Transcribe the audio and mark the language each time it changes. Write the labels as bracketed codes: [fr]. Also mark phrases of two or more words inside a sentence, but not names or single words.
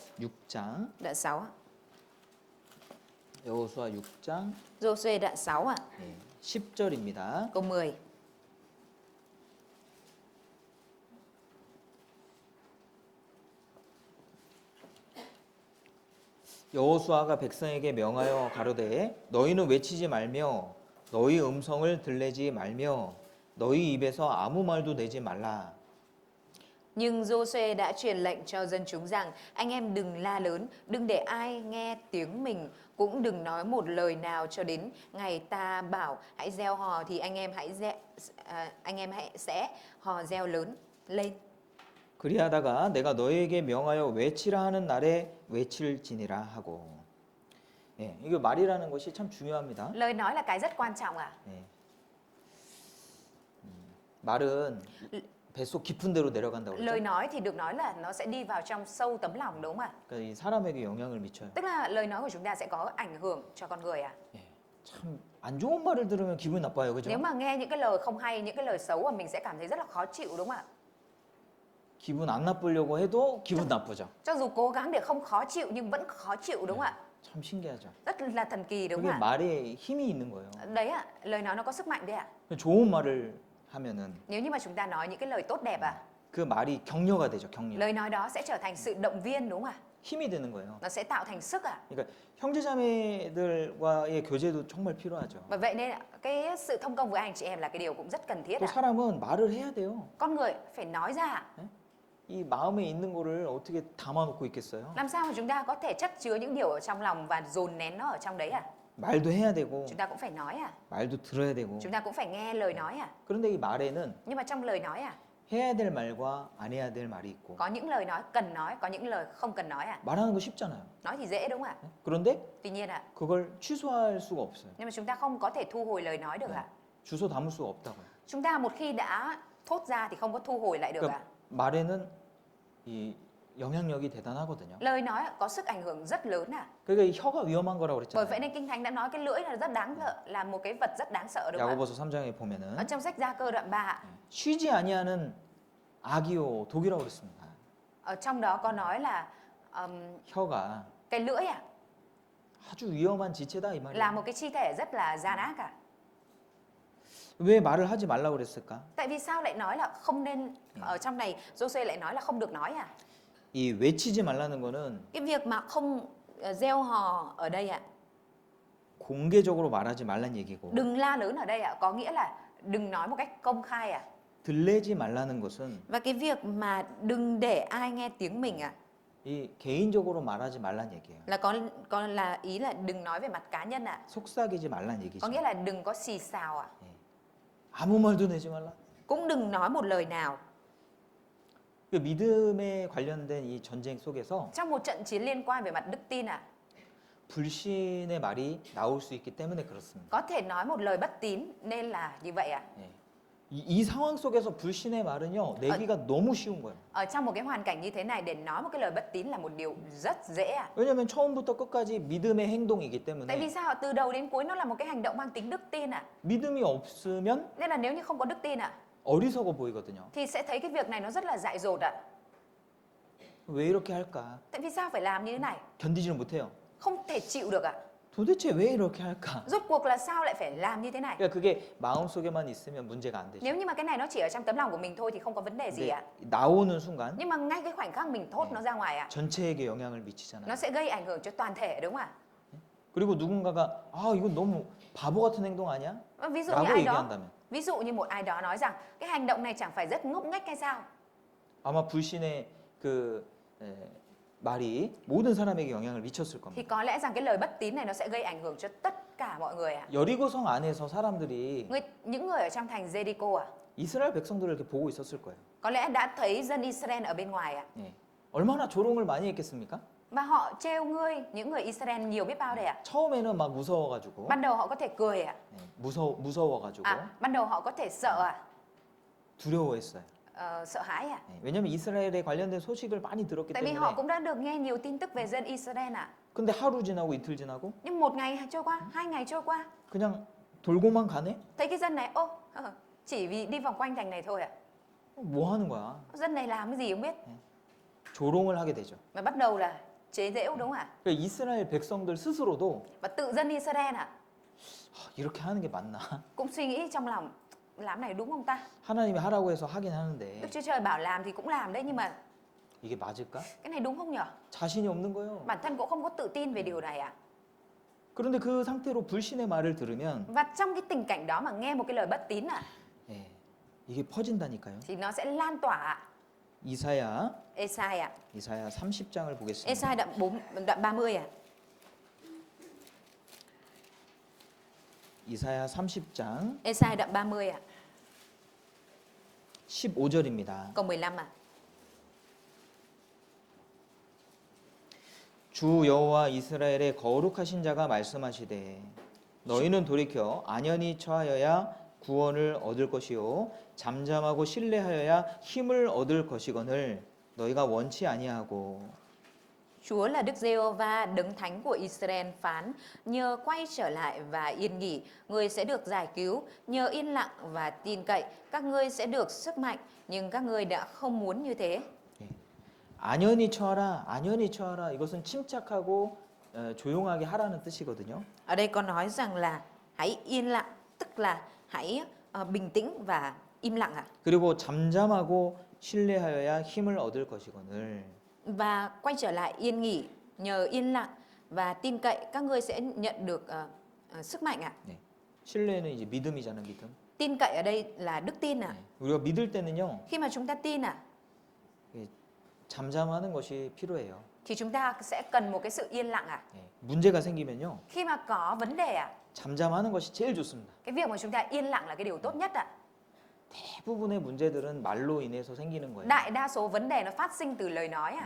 [ko] 6장. [vi] đoạn 6 ạ. [ko] 여호수아 6장 [vi] Giô-suê đoạn 6 ạ, [ko] 10절입니다. [vi] câu 10. [ko] 여호수아가 백성에게 명하여 가로되 너희는 외치지 말며 너희 음성을 들내지 말며 너희 입에서 아무 말도 내지 말라. [vi] Nhưng Giô-suê đã truyền lệnh cho dân chúng rằng anh em đừng la lớn, đừng để ai nghe tiếng mình, cũng đừng nói một lời nào cho đến ngày ta bảo hãy gieo hò thì anh em hãy sẽ hò reo lớn lên. [ko] 그리하다가 내가 너희에게 명하여 외치라 하는 날에 외칠지니라 하고. 예, 이거 말이라는 것이 참 중요합니다. [vi] Lời nói là cái rất quan trọng ạ. [ko] 예. 말은 뱃속 깊은 데로 내려간다고 그러죠. [vi] Lời nói thì được nói là nó sẽ đi vào trong sâu tấm lòng đúng không ạ? [ko] 그러니까 이 사람에게 영향을 미쳐요. [vi] Tức là lời nói của chúng ta sẽ có ảnh hưởng cho con người ạ. [ko] 예. 참 안 좋은 말을 들으면 기분 나빠요, 그죠? [vi] Nếu mà nghe những cái lời không hay, những cái lời xấu mà mình sẽ cảm thấy rất là khó chịu đúng không ạ? [ko] 기분 안 나쁘려고 해도 기분 나쁘죠. [vi] Cho dù cố gắng để không khó chịu nhưng vẫn khó chịu đúng không ạ? [ko] 참 신기하죠. [vi] Rất là thần kỳ đúng [ko] 그게 [vi] không ạ? [ko] 말에 힘이 있는 거예요. [vi] Đấy ạ, lời nói nó có sức mạnh đấy ạ. [ko] 좋은 말을 하면은 [vi] Nếu như mà chúng ta nói những cái lời tốt đẹp ạ, [ko] 그 말이 격려가 되죠, 격려. [vi] lời nói đó sẽ trở thành sự động viên đúng không ạ? [ko] 힘이 되는 거예요. [vi] Nó sẽ tạo thành sức ạ. [ko] 그러니까 형제자매들과의 교제도 정말 필요하죠. [vi] Và vậy nên cái sự thông công với anh chị em là cái điều cũng rất cần thiết [ko] 또 [vi] ạ. [ko] 사람은 말을 해야 돼요. [vi] Con người phải nói ra ạ. [ko] 이 마음에 있는 거를 어떻게 담아놓고 있겠어요? [vi] Làm sao mà chúng ta có thể chất chứa những điều ở trong lòng và dồn nén nó ở trong đấy ạ? [ko] 말도 해야 되고 [vi] Chúng ta cũng phải nói ạ. [ko] 말도 들어야 되고. [vi] Chúng ta cũng phải nghe lời nói ạ. [ko] 그런데 이 말에는 [vi] Nhưng mà trong lời nói ạ, [ko] 해야 될 말과 안 해야 될 말이 있고. [vi] có những lời nói cần nói, có những lời không cần nói ạ. [ko] 말하는 거 쉽잖아요. [vi] Nói thì dễ đúng không ạ? [ko] 그런데 [vi] Tuy nhiên ạ, [ko] 그걸 취소할 수가 없어요. [vi] nhưng mà chúng ta không có thể thu hồi lời nói được ạ. [ko] 주소 담을 수가 없다고요. [vi] Chúng ta một khi đã thốt ra thì không có thu hồi lại được ạ. [ko] 그러니까 말에는 이 영향력이 대단하거든요. [vi] Lời nói có sức ảnh hưởng rất lớn ạ. [ko] 그러니까 이 혀가 위험한 거라고 [vi] Bởi [ko] 그랬잖아요. [vi] vậy nên Kinh Thánh đã nói cái lưỡi là rất đáng sợ, là một cái vật rất đáng sợ đúng không ạ? [ko] 야고보서 3장에 보면은 [vi] Ở trong sách Gia Cơ đoạn 3 ạ, [ko] 쉬지 아니하는 악이요 독이라고 그랬습니다. [vi] ở trong đó có nói là [ko] 혀가 [vi] cái lưỡi ạ [ko] 아주 위험한 지체다 이 [vi] là [ko] 말이에요. [vi] một cái chi thể rất là gian ác ạ. [ko] 왜 말을 하지 말라고 그랬을까? [vi] Tại vì sao lại nói là không nên, ở trong này Giô-suê lại nói là không được nói à? [ko] 이 외치지 말라는 거는 [vi] Cái việc mà không gieo hò ở đây ạ, [ko] 공개적으로 말하지 말란 얘기고 [vi] đừng la lớn ở đây ạ, có nghĩa là đừng nói một cách công khai ạ. [ko] 들레지 말라는 것은 [vi] Và cái việc mà đừng để ai nghe tiếng mình ạ, [ko] 이 개인적으로 말하지 말란 얘기예요. [vi] là có là ý là đừng nói về mặt cá nhân ạ. [ko] 속삭이지 말란 [vi] Có [ko] 얘기죠. [vi] nghĩa là đừng có xì xào ạ. [ko] 아무 말도 내지 말라. [vi] Cũng đừng nói một lời nào. [ko] 그 믿음에 관련된 이 전쟁 속에서 [vi] Trong một trận chiến liên quan về mặt đức tin ạ, [ko] 불신의 말이 나올 수 있기 때문에 그렇습니다. [vi] có thể nói một lời bất tín nên là như vậy ạ. [ko] 예. 이 상황 속에서 불신의 말은요 내기가 너무 쉬운 거예요. [vi] Ở trong một cái hoàn cảnh như thế này để nói một cái lời bất tín là một điều rất dễ ạ. [ko] 왜냐하면 처음부터 끝까지 믿음의 행동이기 [vi] Tại vì [ko] 때문에 [vi] sao ạ? Từ đầu đến cuối nó là một cái hành động mang tính đức tin ạ. [ko] 믿음이 없으면 [vi] Nên là nếu như không có đức tin ạ, [ko] 어리석어 보이거든요. [vi] thì sẽ thấy cái việc này nó rất là dại dột ạ. [ko] 왜 이렇게 할까? [vi] Tại vì sao phải làm như thế này? [ko] 견디지를 못해요. [vi] Không thể chịu được ạ. [ko] 도대체 왜 이렇게 할까? [vi] Rốt cuộc là sao lại phải làm như thế này? [ko] 그러니까 그게 마음속에만 있으면 문제가 안 되죠. [vi] Nếu như mà cái này nó chỉ ở trong tấm lòng của mình thôi thì không có vấn đề gì [ko] 근데 [vi] ạ. [ko] 나오는 순간 [vi] Nhưng mà ngay cái khoảnh khắc mình thốt nó ra ngoài ạ, [ko] 전체에게 영향을 미치잖아요. [vi] nó sẽ gây ảnh hưởng cho toàn thể đúng không ạ? [ko] 그리고 누군가가 아 이건 너무 바보 같은 행동 아니야? [vi] Ví dụ như [ko] 라고 [vi] ai đó, [ko] 얘기한다면 [vi] ví dụ như một ai đó nói rằng cái hành động này chẳng phải rất ngốc nghếch hay sao? [ko] 아마 불신의 그 말이 모든 사람에게 영향을 미쳤을 [vi] Thì [ko] 겁니다. [vi] có lẽ rằng cái lời bất tín này nó sẽ gây ảnh hưởng cho tất cả mọi người ạ. [ko] 여리고성 안에서 사람들이 [vi] Những người ở trong thành Jericho ạ, [ko] 이스라엘 백성들을 이렇게 보고 있었을 거예요. [vi] có lẽ đã thấy dân Israel ở bên ngoài ạ. [ko] 예. 얼마나 조롱을 많이 했겠습니까? [vi] Và họ trêu ngươi những người Israel nhiều biết bao đây ạ. [ko] 처음에는 막 무서워가지고 [vi] Ban đầu họ có thể cười ạ. [ko] 무서워가지고 [vi] Ban đầu họ có thể sợ ạ. [ko] 두려워했어요. [vi] Sợ hãi ạ. [ko] 예. 왜냐하면 이스라엘에 관련된 소식을 많이 들었기 [vi] Tại vì họ [ko] 때문에. [vi] cũng đã được nghe nhiều tin tức về dân Israel ạ. [ko] 근데 하루 지나고 이틀 지나고 [vi] Nhưng một ngày trôi qua, 2 ngày trôi qua, [ko] 그냥 돌고만 가네? [vi] thấy cái dân này, chỉ vì đi vòng quanh thành này thôi ạ. [ko] 뭐 하는 거야? [vi] Dân này làm cái gì không biết. [ko] 조롱을 하게 되죠. [vi] Mà bắt đầu là chế giễu đúng không ạ? [ko] 그러니까 이스라엘 백성들 스스로도 [vi] Và tự dân Israel ạ, [ko] 이렇게 하는 게 맞나? [vi] cũng suy nghĩ trong lòng, làm này đúng không ta? [ko] 하나님이 하라고 해서 하긴 하는데 [vi] Đức Chúa Trời bảo làm thì cũng làm đấy, nhưng mà [ko] 이게 맞을까? [vi] cái này đúng không nhở? [ko] 자신이 없는 거예요. [vi] Bản thân cũng không có tự tin về điều này ạ. [ko] 그런데 그 상태로 불신의 말을 들으면 [vi] Và trong cái tình cảnh đó mà nghe một cái lời bất tín ạ, [ko] 예, 이게 퍼진다니까요. [vi] thì nó sẽ lan tỏa ạ. [ko] 이사야 [vi] Esai ạ, [ko] 30장을 보겠습니다. [vi] Esai đoạn 30 ạ. [ko] 이사야 30장 [vi] Esai đoạn 30 ạ, [ko] 15절입니다. [vi] câu 15 ạ. [ko] 주 여호와 이스라엘의 거룩하신 자가 말씀하시되 너희는 돌이켜 안연히 처하여야 구원을 얻을 것이요 잠잠하고 신뢰하여야 힘을 얻을 것이거늘 너희가 원치 아니하고. [vi] Chúa là Đức Giê-hô-va, đấng thánh của Israel phán: nhờ quay trở lại và yên nghỉ, ngươi sẽ được giải cứu; nhờ yên lặng và tin cậy, các ngươi sẽ được sức mạnh. Nhưng các ngươi đã không muốn như thế. [ko] 안연히 처하라, 안연히 처하라. 이것은 침착하고 조용하게 하라는 뜻이거든요. [vi] Ở đây có nói rằng là hãy yên lặng, tức là hãy bình tĩnh và im lặng ạ. [ko] 그리고 잠잠하고 신뢰하여야 힘을 얻을 것이거늘. [vi] Và quay trở lại yên nghỉ, nhờ yên lặng và tin cậy, các ngươi sẽ nhận được sức mạnh ạ. [ko] 네. 신뢰는 이제 믿음이잖아요, 믿음. [vi] Tin cậy ở đây là đức tin ạ. [ko] 네. 우리가 믿을 때는요, [vi] Khi mà chúng ta tin ạ, [ko] 잠잠하는 것이 필요해요. [vi] thì chúng ta sẽ cần một cái sự yên lặng ạ. [ko] 네. 문제가 생기면요, [vi] Khi mà có vấn đề ạ, [ko] 잠잠하는 것이 제일 좋습니다. [vi] cái việc mà chúng ta yên lặng là cái điều tốt nhất ạ. [ko] 대부분의 문제들은 말로 인해서 생기는 거예요. [vi] Đại đa số vấn đề nó phát sinh từ lời nói ạ.